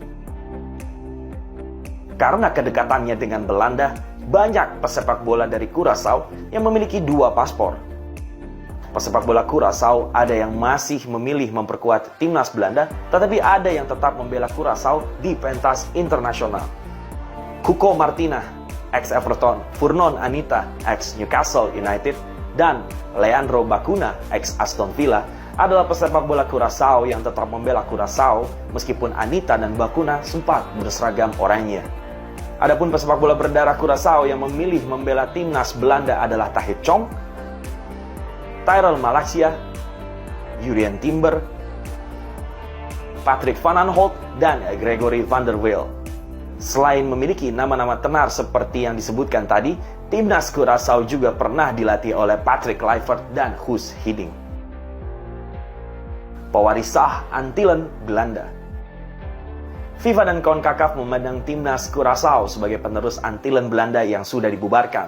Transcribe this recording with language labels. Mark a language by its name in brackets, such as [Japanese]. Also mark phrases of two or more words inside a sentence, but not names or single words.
[Indonesian] Karena kedekatannya dengan Belanda, banyak pesepak bola dari Curaçao yang memiliki dua paspor. Pesepak bola Curaçao ada yang masih memilih memperkuat timnas Belanda, tetapi ada yang tetap membela Curaçao di pentas internasional. Cuco Martina, ex-Everton, Furnon Anita, ex-Newcastle United, dan Leandro Bacuna, ex-Aston Villa, adalah pesepak bola Curaçao yang tetap membela Curaçao meskipun Anita dan Bacuna sempat berseragam oranye. Adapun pesepak bola berdarah Curaçao yang memilih membela timnas Belanda adalah Tahith Chong, Tyrell Malacia, Jurien Timber, Patrick van Aanholt, dan Gregory van der Wiel. Selain memiliki nama-nama tenar seperti yang disebutkan tadi, timnas Curaçao juga pernah dilatih oleh Patrick Kluivert dan Guus Hiddink. Pewarisah Antillen Belanda. FIFA dan CONCACAF memandang timnas Curaçao sebagai penerus Antillen Belanda yang sudah dibubarkan.